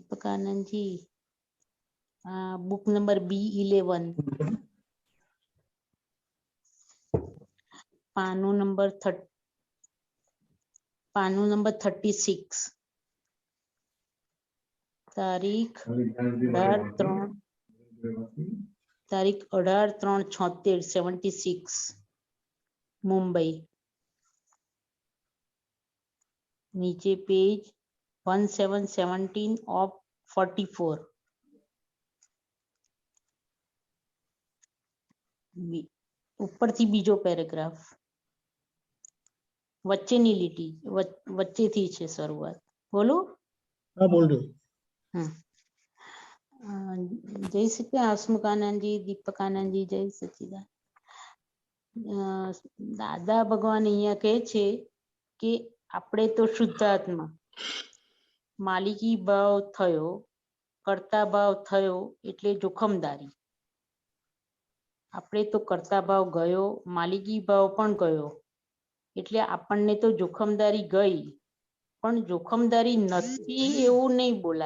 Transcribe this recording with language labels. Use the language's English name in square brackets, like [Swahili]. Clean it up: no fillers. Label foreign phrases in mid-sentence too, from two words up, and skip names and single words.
[Hindi] दीपक आनंद जी, बुक नंबर B11, पानो नंबर 36, तारीख 18/3/76, 76, मुंबई। नीचे पेज 1717 of 44। [Gujarati] ઉપરથી બીજો પેરેગ્રાફ, વચ્ચેની લીટી, વચ્ચેથી છે શરૂઆત। બોલો? [Hindi] हाँ बोल दो। जय सच्चिदानंद। हसमुखानंद जी, दीपकानंद जी, जय सच्चिदानंद। [Gujarati] દાદા ભગવાન અહીંયા કહે છે કે આપણે તો શુદ્ધાત્મા, માલિકી ભાવ થયો, કર્તા ભાવ થયો એટલે જોખમદારી। આપણે તો કર્તા ભાવ ગયો, માલિકી ભાવ પણ ગયો એટલે આપણને તો જોખમદારી ગઈ, પણ જોખમદારી નથી એવું નહીં બોલાય।